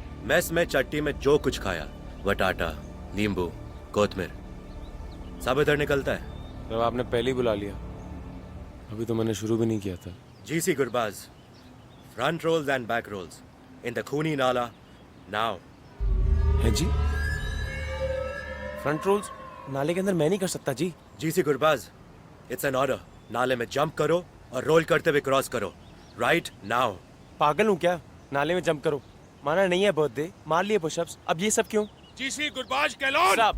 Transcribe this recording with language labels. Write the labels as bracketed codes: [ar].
[hi] Mess में चट्टी में जो कुछ खाया, वटाटा, नींबू, कोतमीर, सब इधर निकलता है। तो आपने पहले ही बुला लिया, अभी तो मैंने शुरू भी नहीं किया था। [en] GC Gurbaz, front rolls and back rolls in the Khuni Nala now. [hi] है जी? फ्रंट रोल्स नाले के अंदर मैं नहीं कर सकता जी। [en] GC Gurbaz, it's an order. [hi] नाले में जंप करो और रोल करते हुए क्रॉस करो, [en] right now. [hi] पागल हूँ क्या? नाले में जंप करो, माना नहीं है बर्थडे, मार लिए पुशअप्स, अब ये सब क्यों? GC गुरबाज कैलोन।